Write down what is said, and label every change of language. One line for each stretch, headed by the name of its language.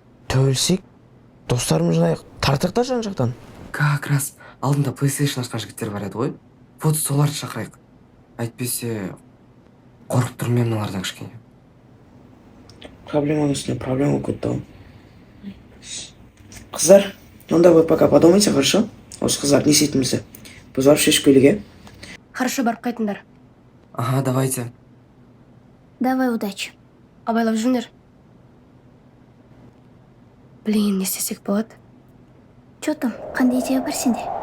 Kazakh: Төбелесек, достарымыз жинайық, тартық та жан-жақтан.
Russian: Как раз
Kazakh: алдында PlayStation ашқан жігіттер бар еді ғой. Вот соларды шақырайық. Әйтпесе, қорқып тұрмын мен мыналардан кішкене. Проблеманың үстіне проблема көтті. Қыздар, онда
Russian: вы пока подумайте, хорошо?
Kazakh: Осы қыздар не істейтінімізді. Біз барып шешіп келуге. Хорошо, барып қайтыңдар.
Russian: Ага, давайте. Давай, удачи.
Kazakh: Абайлап жүріңдер. Блин, не істесек болады?
Russian: Чё там,
Kazakh: қандай идея бар сенде?